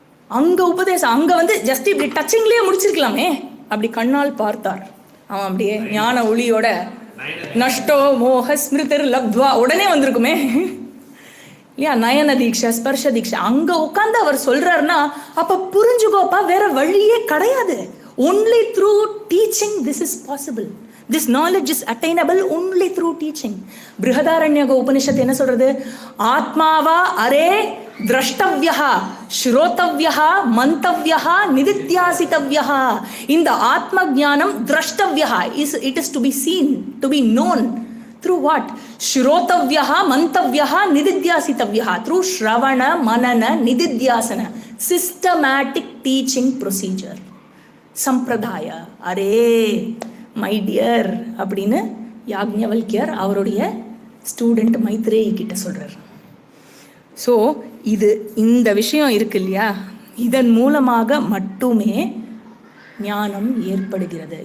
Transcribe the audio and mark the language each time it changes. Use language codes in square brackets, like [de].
[ta] அங்க உபதேசம், அங்க வந்து ஜஸ்ட் இப்படி டச்சிங்லயே முடிச்சிருக்கலாமே. அப்படி கண்ணால் பார்த்தார். அவன் அப்படியே ஞான ஒளியோட [sa] நஷ்டோ மோக ஸ்மிருதர் லப்த்வா [ta] உடனே வந்திருக்குமே இல்லையா? நயன தீட்சை, ஸ்பர்ஷ தீட்சை. அங்க உட்காந்து அவர் சொல்றாருன்னா அப்ப புரிஞ்சுக்கோப்பா, வேற வழியே கிடையாது. [en] only through teaching this is possible. This knowledge is attainable only through teaching. [ta] Brihadaranyaka உபனிஷத்து என்ன சொல்றது? [sa] ஆத்மாவா அரே திரஷ்டவ்யா ஸ்ரோதவ்யா மந்தவ்யா நிதித்யாசிதவ்யா. [ta] இந்த ஆத்ம ஞானம் [en] திரஷ்டவ்யா, it is to be seen, to be known through what? [sa] ஸ்ரோதவ்யா மந்தவ்யா நிதித்யாசிதவ்யா. through Shravana மனன நிதித்யாசன, [en] systematic teaching procedure. [ta] சம்பிரதாய அரே மை டியர் அப்படின்னு யாக்ஞவல்கியர் அவருடைய student Maitreyi கிட்ட சொல்றார். ஸோ இந்த விஷயம் இருக்கு இல்லையா? இதன் மூலமாக மட்டுமே ஞானம் ஏற்படுகிறது.